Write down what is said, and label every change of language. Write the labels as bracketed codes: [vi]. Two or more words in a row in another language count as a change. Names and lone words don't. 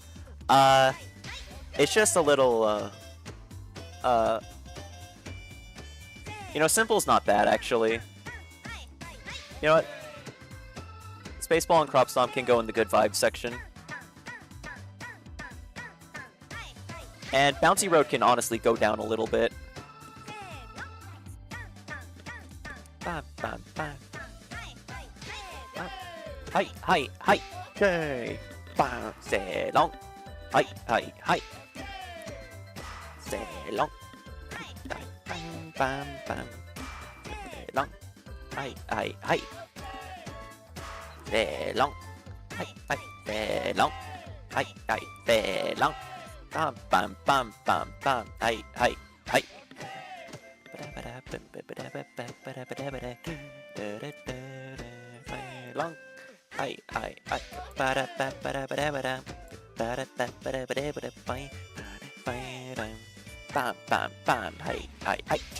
[en] It's just a little, you know, Simple's not bad, actually. You know what? Spaceball and Crop Stomp can go in the good vibes section. And Bouncy Road can honestly go down a little bit. Hi, hi, hi. Okay. Say long. Hi, hi, hi. Say long. Bam, bam, bam. Say long. Hi, hi, hi. Say long. Hi, hi. Say long. Hi, hi. Say long. Bam, bam, bam, bam, bam. Hi, hi, hi. Long. Hi, hi, hi. Bam, bam, bam. Hi, hi, hi.